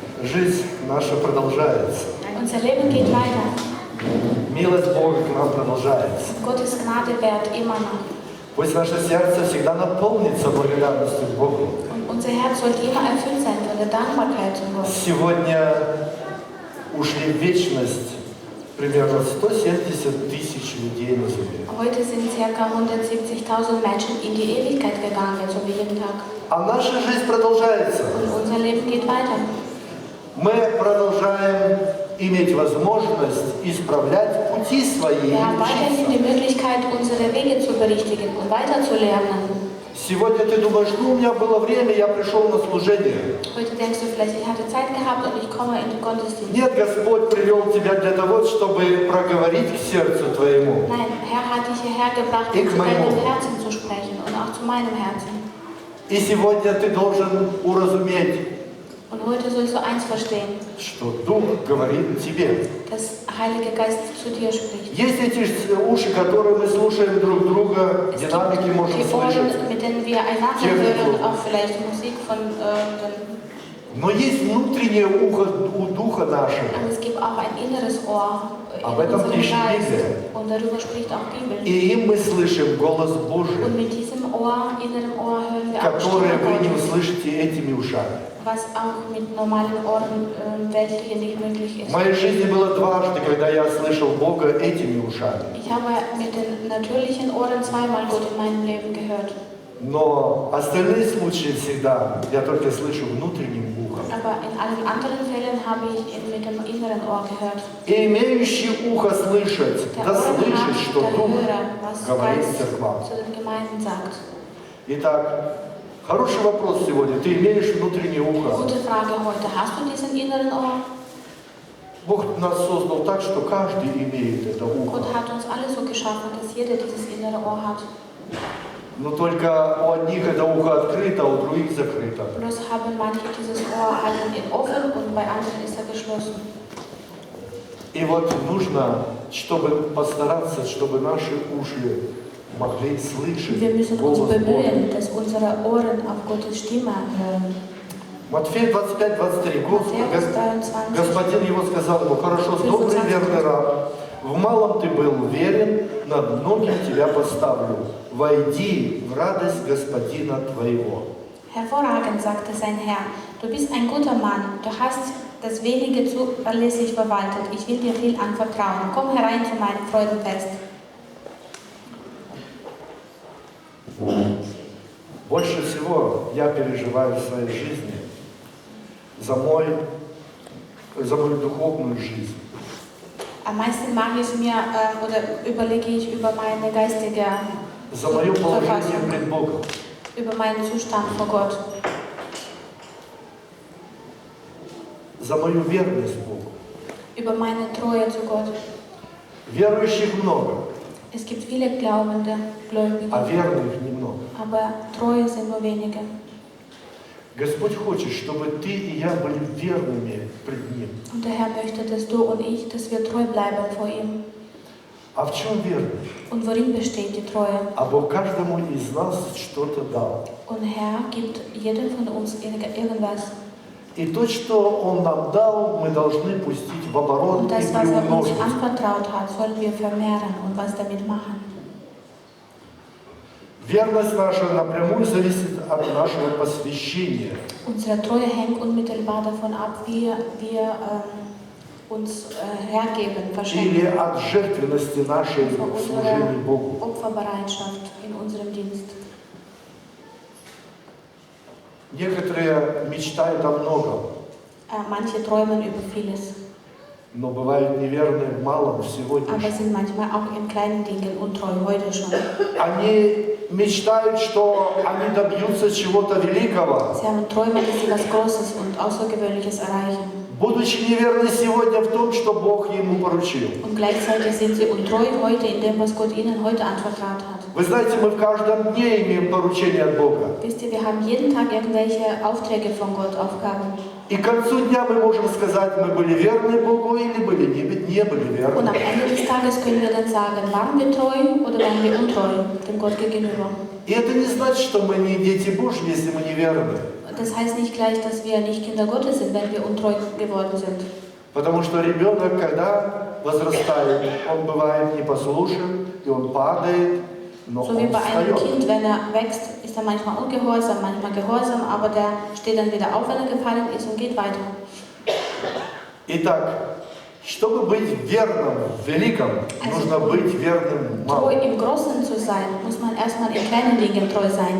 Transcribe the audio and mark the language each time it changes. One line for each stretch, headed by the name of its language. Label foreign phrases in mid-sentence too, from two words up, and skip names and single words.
Russian: Жизнь наша продолжается.
German: Unser Leben geht weiter.
Russian: Милость Бога к нам продолжается.
German: Gottes Gnade währt immer noch.
Russian: Пусть наше сердце всегда наполнится благодарностью к Богу.
German: Und unser Herz sollte immer erfüllt sein von der Dankbarkeit zum Gott.
Russian: Сегодня ушли в вечность примерно 170 тысяч людей на земле.
German: Heute sind ca. 170.000 Menschen in die Ewigkeit gegangen, so wie jeden Tag.
Russian: А наша жизнь продолжается.
German: Und unser Leben geht weiter.
Russian: Мы продолжаем иметь возможность исправлять пути свои.
German: Wir haben weiterhin die Möglichkeit, unsere Wege zu berichtigen und weiterzulernen.
Russian: Сегодня ты думаешь, ну у меня было время, я пришел на служение.
German: Heute denkst du vielleicht, ich hatte Zeit gehabt und ich komme in den Gottesdienst.
Russian: Нет, Господь привел тебя для того, чтобы проговорить к сердцу твоему.
German: Nein, Herr hat dich hierher gebracht, um zu deinem Herzen zu sprechen und auch zu meinem Herzen.
Russian: И сегодня ты должен уразуметь,
German: Und heute sollst du eins verstehen,
Russian: что Дух говорит тебе.
German: dass Heilige Geist zu dir spricht.
Russian: Есть эти уши, которые мы слушаем друг друга,
German: Es
Russian: динамики
German: gibt
Russian: можем
German: die Ohren,
Russian: слышать.
German: mit denen wir einander hören, auch vielleicht Musik von
Russian: Но есть внутреннее ухо у Духа нашего.
German: aber es gibt auch ein inneres Ohr in
Russian: Об этом
German: unserem
Russian: пишет
German: Geist.
Russian: Библия.
German: Und darüber spricht auch die Bibel.
Russian: И им мы слышим голос Божий,
German: Und mit diesem Ohr, inneren Ohr hören wir auch die
Russian: который
German: Stimme
Russian: вы не
German: Gottes,
Russian: услышите этими ушами.
German: was auch mit normalen Ohren weltlichen nicht möglich
Russian: В
German: ist.
Russian: моей жизни было дважды, когда я слышал Бога этими ушами.
German: Ich habe mit den natürlichen Ohren zweimal Gott in meinem Leben gehört.
Russian: Но остальные случаи всегда я только слышу внутренним ухом.
German: Aber in allen anderen Fällen habe ich ihn mit dem inneren Ohr gehört.
Russian: И имеющий ухо слышать,
German: Der
Russian: да
German: Ohren
Russian: слышит,
German: hat,
Russian: что
German: der
Russian: Дух
German: Hörer, was
Russian: говорит
German: Geist
Russian: церквам.
German: zu den Gemeinden sagt.
Russian: Итак, хороший вопрос сегодня. Ты имеешь внутреннее ухо?
German: Gute Frage heute. Hast du diesen inneren Ohr?
Russian: Бог нас создал так, что каждый имеет это ухо.
German: Gott hat uns alle so geschaffen, dass jeder dieses innere Ohr hat.
Russian: Но только у одних это ухо открыто, а у других закрыто.
German: Bloß haben manche dieses Ohr halten ihn offen und bei anderen ist er geschlossen.
Russian: И вот нужно, чтобы постараться, чтобы наши уши могли слышать
German: Wir müssen uns
Russian: голос Бога.
German: bemühen, dass unsere Ohren auf Gottes Stimme hören.
Russian: Матфея 25-23.
German: Matthäus 23.
Russian: Господин его сказал ему: хорошо, добрый верный раб, в малом ты был верен, над многим тебя поставлю. Войди в радость Господина твоего.
German: Hervorragend, sagte sein Herr, du bist ein guter Mann, du hast das Wenige zuverlässig verwaltet, ich will dir viel anvertrauen. Komm herein zu meinem Freudenfest.
Russian: Больше всего я переживаю в своей жизни за мою духовную жизнь.
German: Am meisten mache ich mir oder überlege ich über meine geistige
Russian: За мое положение
German: Verfassung,
Russian: пред Богом.
German: über meinen Zustand vor Gott,
Russian: За мою верность Богу.
German: über meine Treue zu Gott.
Russian: Верующих много,
German: Es gibt viele Glaubende, Gläubige,
Russian: а верных немного.
German: aber Treue sind nur wenige.
Russian: Господь хочет, чтобы ты и я были верными пред Ним.
German: Und der Herr möchte, dass du und ich, dass wir treu bleiben vor ihm.
Russian: А в чем верность?
German: Und worin besteht die Treue?
Russian: А Бог каждому из нас что-то дал.
German: Und Herr gibt jedem von uns irgendwas.
Russian: И то, что Он нам дал, мы должны пустить в оборот
German: Und
Russian: и
German: das, was er uns
Russian: приумножить.
German: anvertraut hat, sollen wir vermehren und was damit machen.
Russian: Верность наша напрямую зависит от нашего посвящения.
German: Unsere Treue hängt unmittelbar davon ab, wie wir uns hergeben,
Russian: Или
German: verschenken.
Russian: от жертвенности нашей
German: Von
Russian: в служении
German: unserer
Russian: Богу.
German: Opferbereitschaft in unserem Dienst.
Russian: Некоторые мечтают о многом,
German: Manche träumen über vieles,
Russian: но бывают неверны в малом сегодня.
German: aber sind manchmal auch in kleinen Dingen untreu, heute schon.
Russian: Они мечтают, что они добьются чего-то великого,
German: Sie haben Träume, dass sie was Großes und Außergewöhnliches erreichen.
Russian: будучи неверны сегодня в том, что Бог ему поручил.
German: Und gleichzeitig sind sie untreu heute in dem, was Gott ihnen heute anvertraut hat.
Russian: Вы знаете, мы в каждом дне имеем поручение от Бога.
German: Wisst ihr, wir haben jeden Tag irgendwelche Aufträge von Gott, Aufgaben.
Russian: И к концу дня мы можем сказать, мы были верны Богу или были не были
German: Und
Russian: верны.
German: am Ende des Tages können wir dann sagen, waren wir treu oder waren wir untreu dem Gott gegenüber.
Russian: И это не значит, что мы не дети Божьи, если мы не верны.
German: das heißt nicht gleich, dass wir nicht Kinder Gottes sind, wenn wir untreu geworden sind.
Russian: Потому что ребенок, когда возрастает, он бывает непослушен, и он падает, но
German: So wie
Russian: он
German: bei einem
Russian: встает.
German: Kind, wenn er wächst, ist er manchmal ungehorsam, manchmal gehorsam, aber der steht dann wieder auf, wenn er gefallen ist und geht weiter.
Russian: Итак, чтобы быть верным в великом, нужно быть верным в
German: Treu
Russian: малом.
German: im Großen zu sein, muss man erstmal in kleinen Dingen treu sein.